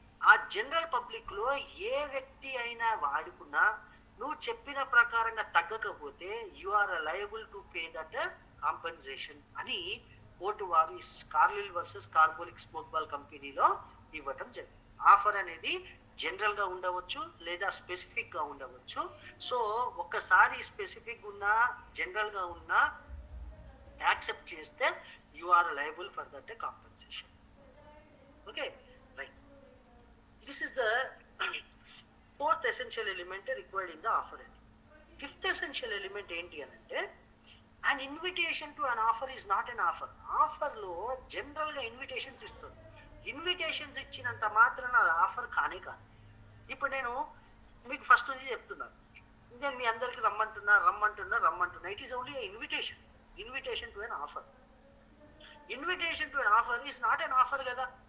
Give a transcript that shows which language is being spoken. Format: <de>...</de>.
<te>ఆ general public లో ఏ వ్యక్తి అయినా వాడుకున్నా నువ్వు చెప్పిన ప్రకారంగా తగ్గకపోతే</te> <en>you are liable to pay that compensation</en> <te>అని కోర్టు వారు కార్లిల్ వర్సెస్ కార్బోలిక్ స్మోక్ బాల్ కంపెనీలో ఇవ్వటం జరిగింది. ఆఫర్ అనేది జనరల్ గా ఉండవచ్చు లేదా స్పెసిఫిక్ గా ఉండవచ్చు. సో ఒక్కసారి స్పెసిఫిక్ ఉన్నా జనరల్ గా ఉన్నా యాక్సెప్ట్ చేస్తే</te> <en>you are liable for that compensation. Okay, right. This is the fourth essential element required in the offer. Fifth essential element</en> <te>enti anante,</te> <en>an invitation to an offer is not an offer.</en> <te>Offer lo general ga invitations istundi. Invitations ఇచ్చినంత మాత్రాన అది offer కానే కాదు. ఇప్పుడు నేను మీకు first నుంచి చెప్తున్నాను, నేను మీ అందరికి రమ్మంటున్నా.</te> <en>It is only invitation to an offer. Invitation to an offer is not an offer</en> <te>కదా.</te>